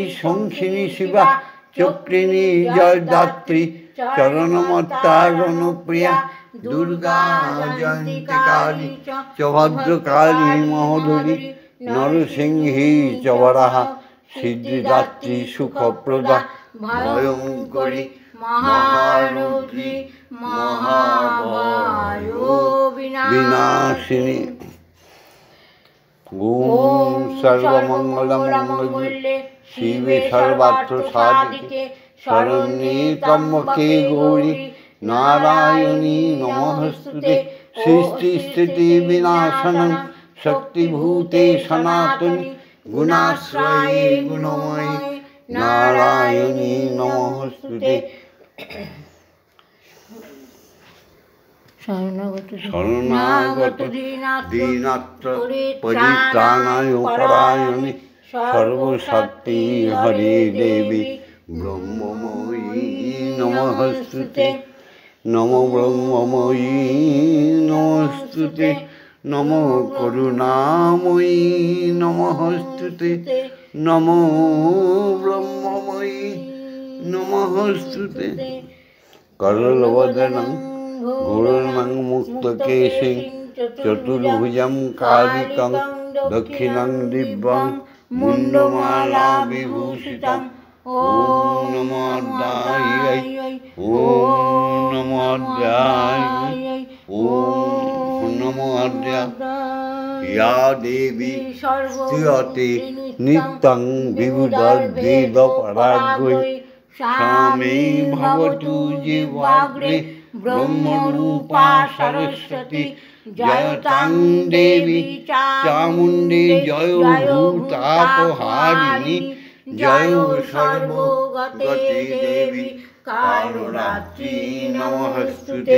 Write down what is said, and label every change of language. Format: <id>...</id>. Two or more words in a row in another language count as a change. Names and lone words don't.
<sa>শঙ্খিনী শিবা চক্রিণী জয়দাত্রী চরণমত্তা রণপ্রিয়া দুর্গা জয়ন্তিকালী চ ভদ্রকালী মহোদরী নরসিংহী চ বরাহা সিদ্ধিদাত্রী সুখপ্রদা ভয়ঙ্করী মহারৌদ্রী মহাভয়ো বিনাশিনী। ওম সর্বমঙ্গলমঙ্গলে শিবে সর্বার্থ সাধিকে শরণ্যে ত্র্যম্বকে গৌরী নারায়ণী নমস্তুতে। সৃষ্টি স্থিতি বিনাশনং শক্তিভূতে সনাতনী গুণাশ্রয়ে গুণময়ী নারায়ণী নমস্তুতে। শরণাগত দীনাত্র পরিত্রাণায় পরায়ণী সর্বশক্তি হরে দেবী ব্রহ্মময়ী নমস্তুতে। নমো ব্রহ্মময়ী নমস্তুতে। নমো করুণাময়ী নমস্তুতে। নমো ব্রহ্মময়ী নমস্তুতে। করলবদনং গৌরমং মুক্তকেশিং চতুর্ভুজং কালিকং দক্ষিণং দিব্যং মুণ্ডমালা বিভূষিতং। ওম নমো অদ্যায় ওম নমো অদ্যায় ওম নমো অদ্যায়। ইয়া দেবী স্তুয়তে নিত্যং বিবুধর্ভেদ পরাগ্রৈ সামে ভবতু জীবাগ্রে ব্রহ্মরূপা সরস্বতী। জয়তাং দেবী চামুণ্ডী জয় ভূতাপহারিণী জয় সর্বগতে দেবী কালরাত্রি নমস্তুতে।</sa>